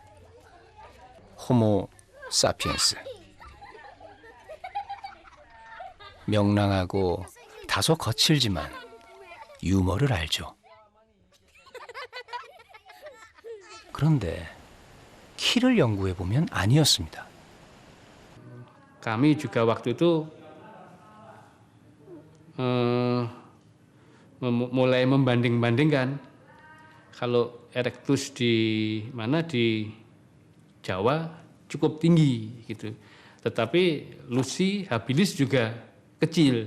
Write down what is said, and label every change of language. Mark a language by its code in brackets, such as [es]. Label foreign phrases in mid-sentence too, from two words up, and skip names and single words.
[ko] 호모 사피엔스. 명랑하고 다소 거칠지만 유머를 알죠. 그런데 키를 연구해 보면 아니었습니다. [id] Kami juga waktu itu mulai membanding-bandingkan kalau erectus di mana di Jawa cukup tinggi gitu, tetapi Lucy habilis juga kecil.